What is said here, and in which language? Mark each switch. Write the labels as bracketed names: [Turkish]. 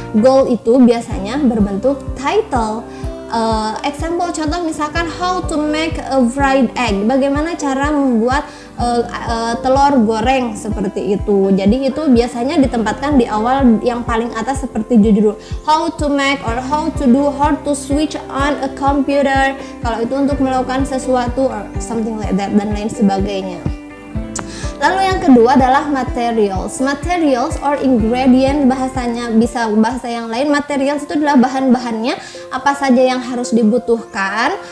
[Indonesian] Goal itu biasanya berbentuk title. Example contoh misalkan [English] how to make a fried egg. [Indonesian] Bagaimana cara membuat telur goreng seperti itu. Jadi itu biasanya ditempatkan di awal yang paling atas seperti judul. [English] How to make or how to do, how to switch on a computer. [Indonesian] Kalau itu untuk melakukan sesuatu [English] or something like that [Indonesian] dan lain sebagainya. Lalu yang kedua adalah materials. Materials or ingredient, bahasanya bisa bahasa yang lain. Materials itu adalah bahan-bahannya, apa saja yang harus dibutuhkan.